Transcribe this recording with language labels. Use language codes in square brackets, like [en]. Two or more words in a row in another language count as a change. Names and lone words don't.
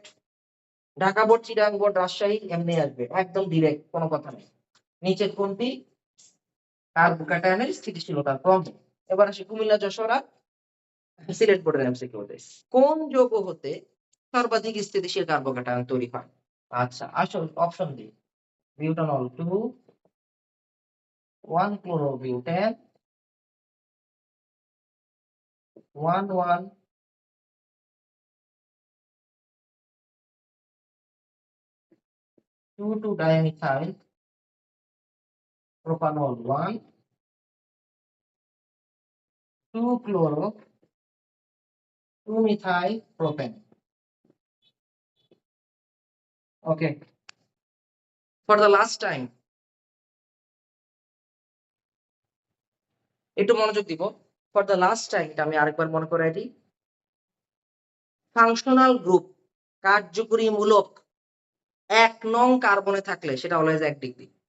[bn] ঢাকা বোর্ড, চিটাগাং বোর্ড, রাজশাহী এমনি আসবে, একদম ডিরেক্ট, কোনো কথা নেই। নিচের কোনটি কার্বোক্যাটায়নের স্থিতিশীলতা কম? এবার আসি কুমিল্লা, যশোর আর সিলেট বোর্ডের এমসিকিউ তে। কোন যৌগ হতে সর্বাধিক স্থিতিশীল কার্বোক্যাটায়ন তৈরি হয়? আচ্ছা, আসল অপশন দিই। [en] butanol 2, 1-chlorobutane, 1,1, 2,2-dimethyl propanol 1, 2-chloro, 2-methyl propane. Okay, for the last time, [bn] একটু মনোযোগ দিব। [en] for the last time [bn] এটা আমি আরেকবার মনে করাই দিই। [en] functional group, [bn] কার্যকরীমূলক 1 নং কার্বনে থাকলে সেটা অলওয়েজ 1 ডিগ্রি।